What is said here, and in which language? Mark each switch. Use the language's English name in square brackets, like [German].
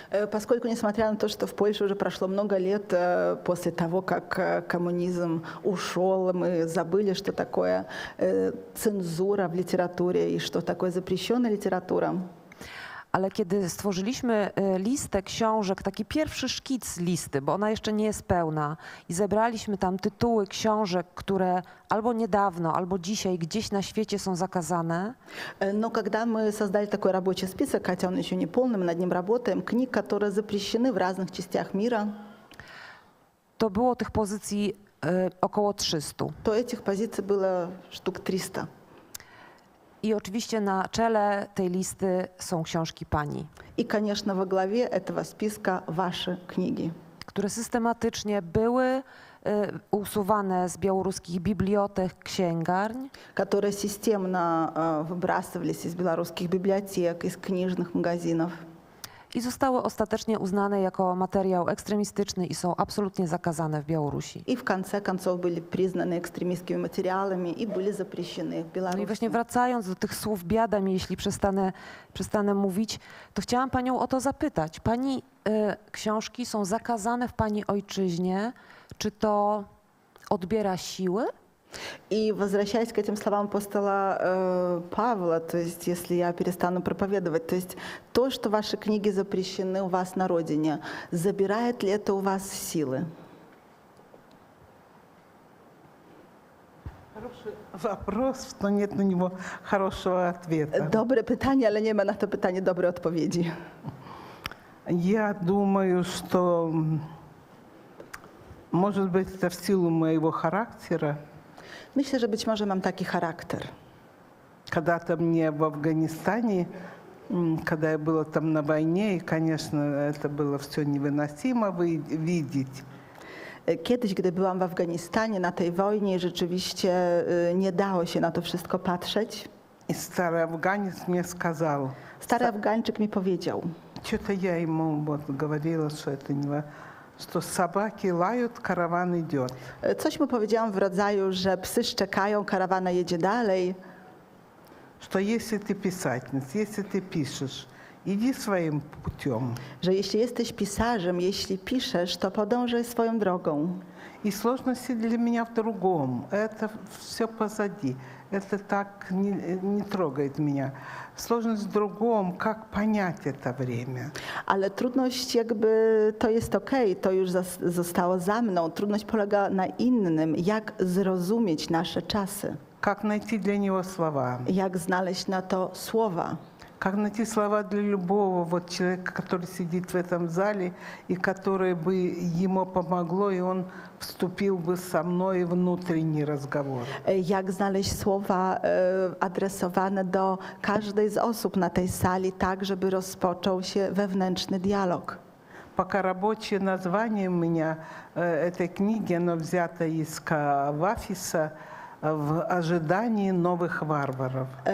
[Russian] Поскольку, несмотря на то, что в Польше уже прошло много лет после того, как коммунизм ушел, мы забыли, что такое цензура в литературе и что такое запрещенная литература. [Polish] ale kiedy stworzyliśmy listę książek, taki pierwszy szkic listy, bo ona jeszcze nie jest pełna, i zebraliśmy tam tytuły książek, które albo niedawno, albo dzisiaj gdzieś na świecie są zakazane, [Russian] Но когда мы создали такой рабочий список, хотя он еще не полный, мы над ним работаем, книг, которые запрещены в разных частях мира, [Polish] to było tych pozycji około 300. [Russian] то этих позиций было штук 300. [Polish] I oczywiście na czele tej listy są książki pani, [Russian] И, конечно, во главе этого списка ваши книги, [Polish] które systematycznie były usuwane z białoruskich bibliotek, księgarni, [Russian] которые системно выбрасывались из белорусских библиотек, из книжных магазинов. [Polish] i zostały ostatecznie uznane jako materiał ekstremistyczny i są absolutnie zakazane w Białorusi. [Russian] И в конце концов были признаны экстремистскими материалами и были запрещены в [Polish] No i [Russian] Беларуси. [Polish] właśnie wracając do tych słów biada mi, jeśli przestanę mówić, to chciałam panią o to zapytać. Pani książki są zakazane w pani ojczyźnie. Czy to odbiera siły? [Russian] И возвращаясь к этим словам апостола Павла, то есть если я перестану проповедовать, то есть то, что ваши книги запрещены у вас на родине, забирает ли это у вас силы? Хороший вопрос, но нет на него хорошего ответа. [Polish] Dobre pytanie, ale nie ma na to pytanie dobrej odpowiedzi. [Russian] Я думаю, что, может быть, это в силу моего характера. [Polish] Myślę, że być może mam taki charakter. [Russian] Когда-то мне в Афганистане, когда я была там на войне, и, конечно, это было все невыносимо видеть. [Polish] Kiedyś, gdy byłam w Afganistanie na tej wojnie, rzeczywiście nie dało się na to wszystko patrzeć. [Russian] И старый афганец мне сказал, [Polish] Stary Afgańczyk mi powiedział, [Russian] что-то я ему вот говорила, что это не что собаки лают, караван идет. [Polish] coś mu powiedziałam w rodzaju, że psy szczekają, karawana jedzie dalej. [Russian] Что если ты писательница, если ты пишешь, иди своим путем. [Polish] Że jeśli jesteś pisarzem, jeśli piszesz, to podążaj swoją drogą. [Russian] И сложности для меня в другом. Это все позади. Это так не трогает меня. Сложность в другом, как понять это время. [Polish] Ale trudność jakby to jest okej, to już zostało za mną. Trudność polega na innym, jak zrozumieć nasze czasy, [Russian] Как найти для него слова. [Polish] jak znaleźć na to słowa. [Russian] Как найти слова для любого вот человека, который сидит в этом зале, и которое бы ему помогло, и он вступил бы со мной в внутренний разговор. [Polish] Jak znaleźć słowa adresowane do każdej z osób na tej sali, tak żeby rozpoczął się wewnętrzny dialog. [Russian] Пока рабочее название у меня этой книги, оно взято из Кавафиса в ожидании новых варваров.